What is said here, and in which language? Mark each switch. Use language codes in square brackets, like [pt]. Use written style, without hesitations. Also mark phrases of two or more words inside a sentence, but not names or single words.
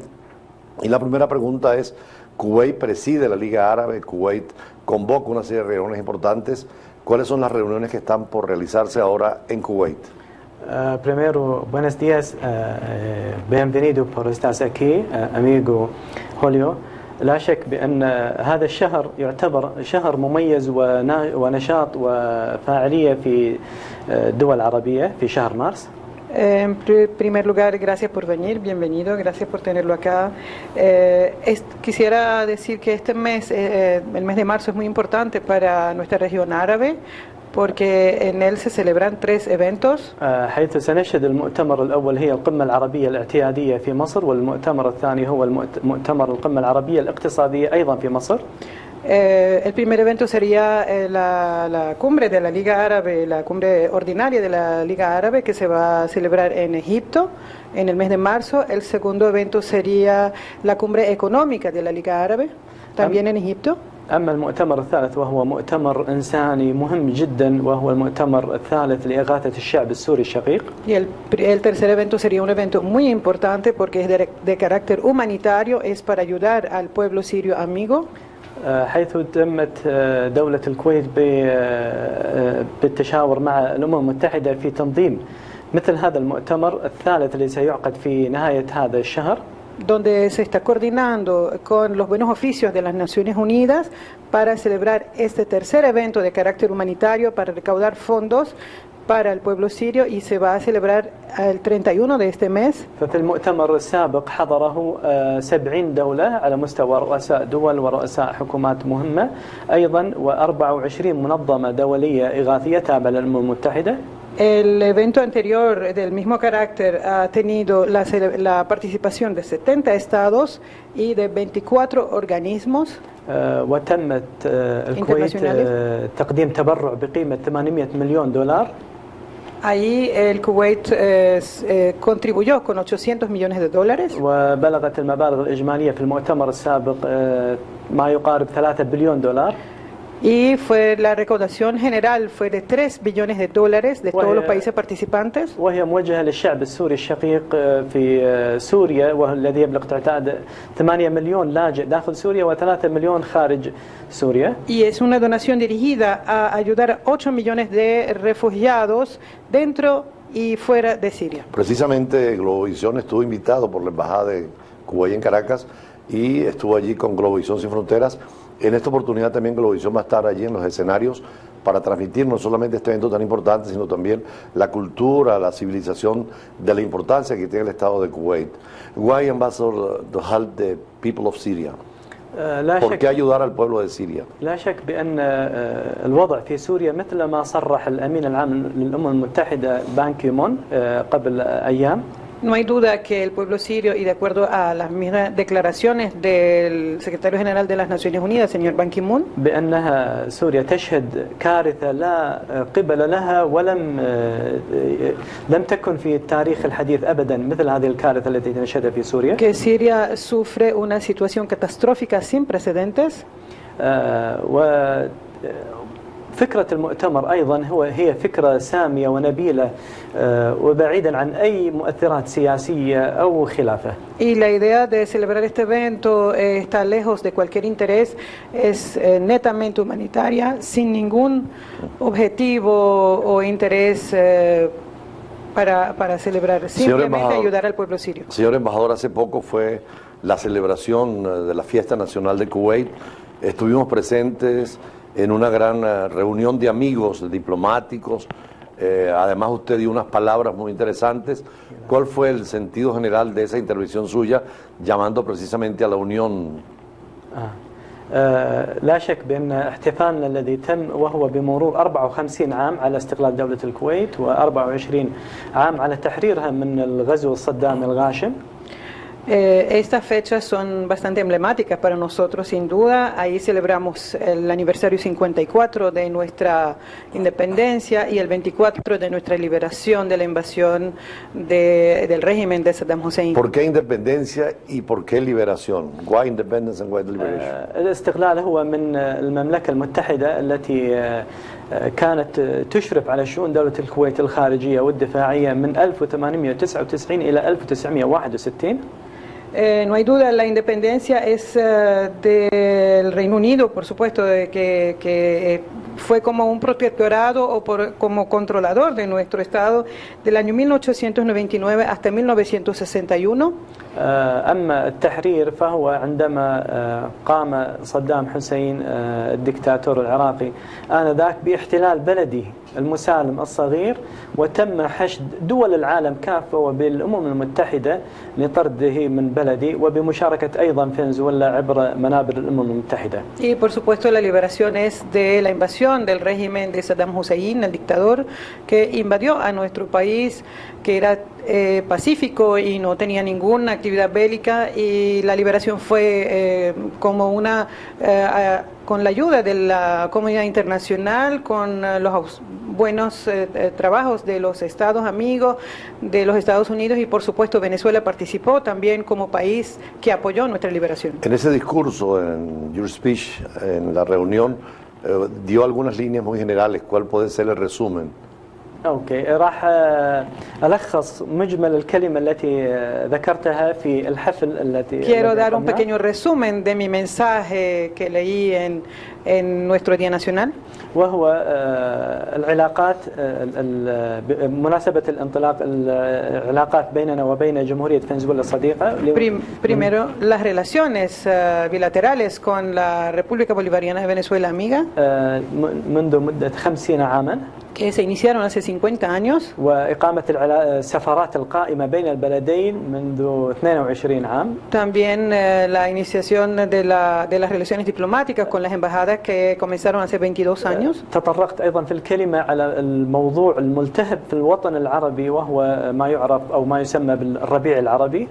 [es] Y la primera pregunta es, Kuwait preside la Liga Árabe, Kuwait convoca una serie de reuniones importantes. ¿Cuáles son las reuniones que están por realizarse ahora en Kuwait? Primero, buenos días, bienvenido por estar aquí, amigo Julio. [ar] لا شك بأن هذا الشهر يعتبر شهر مميز ونشاط وفاعلية في الدول العربية في شهر مارس. [es] En primer lugar, gracias por venir, bienvenido, gracias por tenerlo acá. Quisiera decir que este mes, el mes de marzo, es muy importante para nuestra región árabe, porque en él se celebran 3 eventos. [ar] حيث سنشهد المؤتمر الأول هي القمة العربية الاعتيادية في مصر، والمؤتمر الثاني هو مؤتمر القمة العربية الاقتصادية أيضا في مصر. [es] El primer evento sería la cumbre de la Liga Árabe, la cumbre ordinaria de la Liga Árabe, que se va a celebrar en Egipto en el mes de marzo. El segundo evento sería la cumbre económica de la Liga Árabe, también en Egipto. [ar] أما المؤتمر الثالث وهو مؤتمر إنساني مهم جدا وهو المؤتمر الثالث لإغاثة الشعب السوري الشقيق. [es] Y el tercer evento sería un evento muy importante porque es de carácter humanitario, es para ayudar al pueblo sirio amigo. [ar] حيث تمت دولة الكويت بالتشاور مع الأمم المتحدة في تنظيم مثل هذا المؤتمر الثالث الذي سيعقد في نهاية هذا الشهر. [es] Donde se está coordinando con los buenos oficios de las Naciones Unidas para celebrar este tercer evento de carácter humanitario para recaudar fondos para el pueblo sirio y se va a celebrar el 31 de este mes. [ar] ففي المؤتمر السابق حضره 70 دولة على مستوى رؤساء دول ورؤساء حكومات مهمة أيضا و24 منظمة دولية إغاثية تابعة للأمم المتحدة. [es] El evento anterior del mismo carácter ha tenido la participación de 70 estados y de 24 organismos [ar] وتمت الكويت تقديم تبرع بقيمة 800 مليون دولار. [es] Ahí el Kuwait contribuyó con 800 millones de dólares. [ar] وبلغت المبالغ الإجمالية في المؤتمر السابق ما يقارب 3 بليون دولار. [es] Y la recaudación general fue de 3 billones de dólares de todos los países participantes. [ar] وهي موجهة للشعب السوري الشقيق في سوريا والذي يبلغ تعداد 8 مليون لاجئ داخل سوريا و3 مليون خارج سوريا. [es] Y es una donación dirigida a ayudar a 8 millones de refugiados dentro y fuera de Siria. Precisamente Globovisión estuvo invitado por la Embajada de Kuwait en Caracas y estuvo allí con Globovisión Sin Fronteras. En esta oportunidad también Globovisión va a estar allí en los escenarios para transmitir no solamente este evento tan importante, sino también la cultura, la civilización de la importancia que tiene el Estado de Kuwait. [en] Why, Ambassador, to help the people of Syria? [es] ¿Por qué ayudar al pueblo de Siria? [ar] لا شك بأن الوضع في سوريا مثل ما صرح الأمين العام للأمم المتحدة بان كي مون قبل أيام. [es] No hay duda que el pueblo sirio, y de acuerdo a las mismas declaraciones del secretario general de las Naciones Unidas, señor Ban Ki-moon, [ar] بأنها سوريا تشهد كارثة لا قبل لها ولم تكن في التاريخ الحديث أبدا مثل هذه الكارثة التي نشهدها في سوريا. [es] que Siria sufre una situación catastrófica sin precedentes. [ar] فكرة المؤتمر أيضا هي فكرة سامية ونبيلة وبعيدا عن أي مؤثرات سياسية أو خلافه. [es] Y la idea de celebrar este evento está lejos de cualquier interés, es netamente humanitaria, sin ningún objetivo o interés para celebrar, simplemente ayudar al pueblo sirio. Señor embajador, hace poco fue la celebración de la fiesta nacional de Kuwait. Estuvimos presentes en una gran reunión de amigos, de diplomáticos. Además usted dio unas palabras muy interesantes. ¿Cuál fue el sentido general de esa intervención suya, llamando precisamente a la unión? [ar] لا شك بأن احتفالنا الذي تم وهو بمرور 54 عام على استقلال دولة الكويت و24 عام على تحريرها من الغزو الصدامي الغاشم. [es] Estas fechas son bastante emblemáticas para nosotros, sin duda. Ahí celebramos el aniversario 54 de nuestra independencia y el 24 de nuestra liberación de la invasión del régimen de Saddam Hussein. ¿Por qué independencia y por qué liberación? [en] Why independence and why liberation? [ar] الاستقلال هو من المملكة المتحدة التي كانت تشرف على شؤون دولة الكويت الخارجية والدفاعية من 1899 إلى 1961. [es] No hay duda, la independencia es del Reino Unido, por supuesto, que fue como un protectorado o como controlador de nuestro Estado del año 1899 hasta 1961. [ar] أما التحرير فهو عندما قام صدام حسين الدكتاتور العراقي آنذاك باحتلال بلدي المسالم الصغير وتم حشد دول العالم كافة وبالأمم المتحدة لطرده من بلدي وبمشاركة أيضا فنزويلا عبر منابر الأمم المتحدة. [es] Y por supuesto la liberación es de la invasión del régimen de Saddam Hussein, el dictador que invadió a nuestro país, que era pacífico y no tenía ninguna actividad bélica, y la liberación fue como con la ayuda de la comunidad internacional, con los buenos trabajos de los estados amigos, de los Estados Unidos, y por supuesto Venezuela participó también como país que apoyó nuestra liberación. En ese discurso, en [en] your speech, [es] en la reunión, dio algunas líneas muy generales. ¿Cuál puede ser el resumen? [ar] اوكي، راح الخص مجمل الكلمه التي ذكرتها في الحفل التي [es] Quiero dar un pequeño resumen de mi mensaje que leí en nuestro Día Nacional. [ar] وهو العلاقات بمناسبه الانطلاق العلاقات بيننا وبين جمهوريه فنزويلا الصديقه. [es] Primero, las relaciones bilaterales con la República Bolivariana de Venezuela amiga, [ar] منذ مده 50 عاما، [es] que se iniciaron hace 50 años. [ar] وإقامة السفارات القائمة بين البلدين منذ 22 عام. [es] También la iniciación de las relaciones diplomáticas con las embajadas que comenzaron hace 22 años. [ar] تطرقت أيضا في الكلمة على الموضوع الملتهب في الوطن العربي، وهو ما يعرف أو ما يسمى بالربيع العربي.